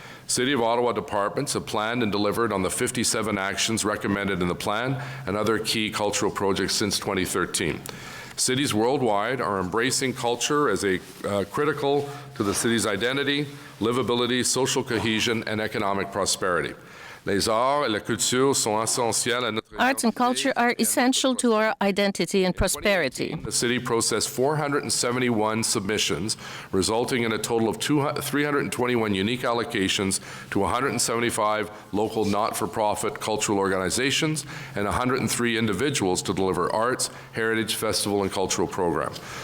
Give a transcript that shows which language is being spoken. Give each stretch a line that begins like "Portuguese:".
English: City of Ottawa departments have planned and delivered on the 57 actions recommended in the plan and other key cultural projects since 2013. Cities worldwide are embracing culture as a critical to the city's identity, livability, social cohesion, and economic prosperity.
French: Les arts et la culture sont essentiels à notre
English: Arts and culture are essential to our identity and prosperity. The city processed 471 submissions, resulting in a total of 321 unique allocations to 175 local not-for-profit cultural organizations and 103 individuals to deliver arts, heritage, festival, and cultural programs.